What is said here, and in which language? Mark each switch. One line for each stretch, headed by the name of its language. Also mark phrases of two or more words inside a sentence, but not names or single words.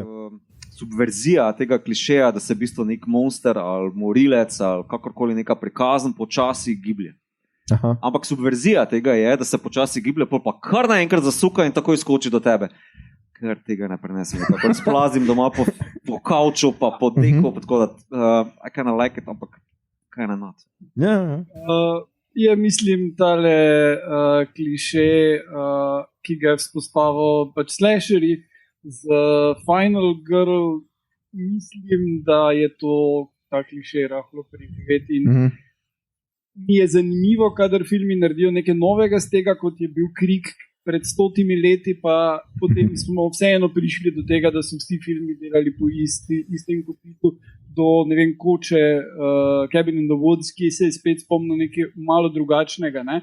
Slovenian: Subverzija tega klišeja, da se v bistvu nek monster ali morilec ali kakorkoli neka prikazan počasi giblje. Aha. Ampak subverzija tega je, da se počasi giblje, pa kar naenkrat zasuka in takoj skoči do tebe. Ker tega ne prenesem. Tako splazim doma po kavču, pa po deku, tako da
English: I kinda like it,
Slovenian: ampak
English: kinda not.
Slovenian: Ja, mislim, tale kliše, ki ga je vzpostavil pač slasherji z Final Girl, mislim, da je to ta kliše rahlo preživeti in mi je zanimivo, kadar filmi naredijo nekaj novega z tega, kot je bil Krik pred 100 leti, pa potem smo vseeno prišli do tega, da so vsi filmi delali po istem kopitu, do, ne vem, Koče, Cabin in the Woods, ki se je spet spomnil nekaj malo drugačnega, ne?